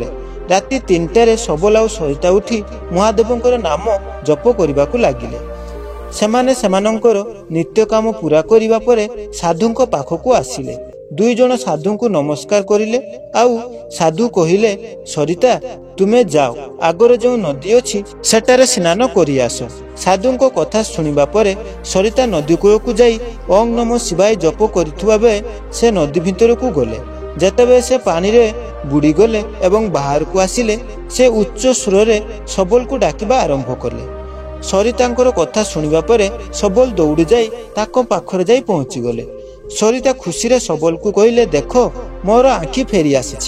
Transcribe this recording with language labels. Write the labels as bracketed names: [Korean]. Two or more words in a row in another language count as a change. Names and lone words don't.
[Odia] ରାତି 3ଟାରେ ସବଳ ଆଉ ସରିତା ଉଠି ମହାଦେବଙ୍କର ନାମ ଜପ କରିବାକୁ ଲାଗିଲେ। ସେମାନେ ସେମାନଙ୍କର ନିତ୍ୟ କାମ ପୂରା କରିବା ପରେ ସାଧୁଙ୍କ ପାଖକୁ ଆସିଲେ। ଦୁଇ ଜଣ ସାଧୁଙ୍କୁ ନମସ୍କାର କରିଲେ ଆଉ ସାଧୁ କହିଲେ ସରିତା ତୁମେ ଯାଅ, ଆଗର ଯେଉଁ ନଦୀ ଅଛି ସେଠାରେ ସ୍ନାନ କରି ଆସ। ସାଧୁଙ୍କ କଥା ଶୁଣିବା ପରେ ସରିତା ନଦୀ କୂଳକୁ ଯାଇ [Sanskrit] ओं नमो शिवाय [Odia] ଜପ କରିଥୁବା ବେ ସେ ନଦୀ ଭିତରକୁ ଗଲେ। ଯେତେବେ ସେ ପାଣି ରେ ବୁଡ଼ି ଗଲେ ଏବଂ ବାହାର କୁ ଆସିଲେ ସେ ଉଚ୍ଚ ସ୍ୱର ରେ ସବଳ କୁ ଡାକିବା ଆରମ୍ଭ କଲେ। ସରିତାଙ୍କର କଥା ଶୁଣିବା ପରେ ସବଳ ଦୌଡ଼ି ଯାଇ ତାଙ୍କ ପାଖରେ ଯାଇ ପହଞ୍ଚି ଗଲେ। ସରିତା ଖୁସି ରେ ସବଳ କୁ କହିଲେ ଦେଖ ମୋର ଆଖି ଫେରି ଆସିଛି।